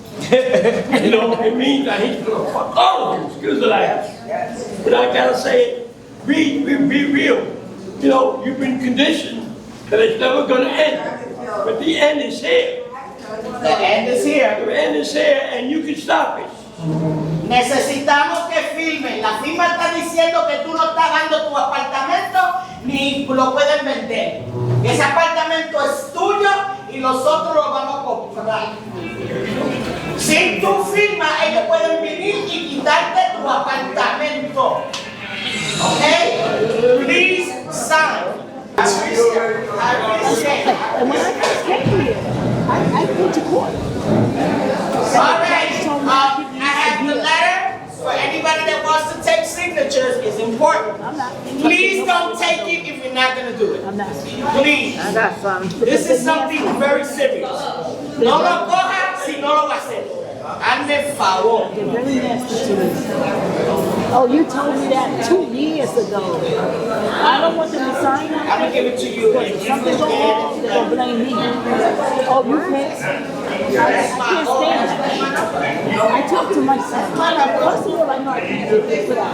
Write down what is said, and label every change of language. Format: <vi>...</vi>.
<en>You know, it means that he's going to fuck all of you, excuse the language. But I gotta say it, be real. You know, you've been conditioned that it's never going to end, but the end is here. The end is here. The end is here, and you can stop it.</en> <es>Necesitamos que firmen. La firma está diciendo que tú no estás dando tu apartamento ni lo puedes vender. Ese apartamento es tuyo y nosotros lo vamos a comprar. Sin tu firma, ellos pueden venir y quitarte tu apartamento.</es> <en>Okay? Please sign. I appreciate it. And when I first came here, I went to court. All right, I have the letter for anybody that wants to take signatures. It's important. I'm not. Please don't take it if you're not going to do it. I'm not. Please. I got some. This is something very serious.</en> <es>No lo coja si no lo va a hacer. Hazme favor.</es> <en>They're very nasty to me. Oh, you told me that 2 years ago. I don't want them to sign that. I'm going to give it to you. Because if something goes wrong, they're going to blame me. Oh, you can't? I can't stand that. I talked to my son. First of all, I know I can't do this without.</en>